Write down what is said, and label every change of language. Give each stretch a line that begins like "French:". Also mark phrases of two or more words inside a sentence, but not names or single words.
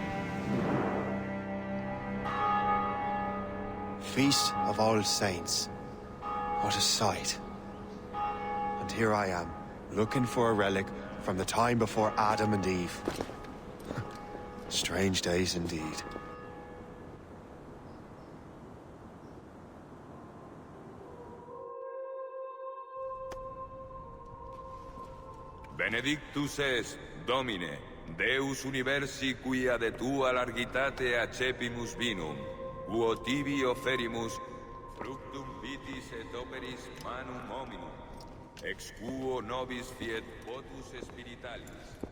English: Feast of All Saints. What a sight. And here I am, looking for a relic from the time before Adam and Eve. Strange days indeed.
Latin: Benedictus est, Domine, Deus universi quia de tua largitate accepimus vinum, uo tibi offerimus fructum vitis et operis manum hominum, ex quo nobis fiet votus spiritualis.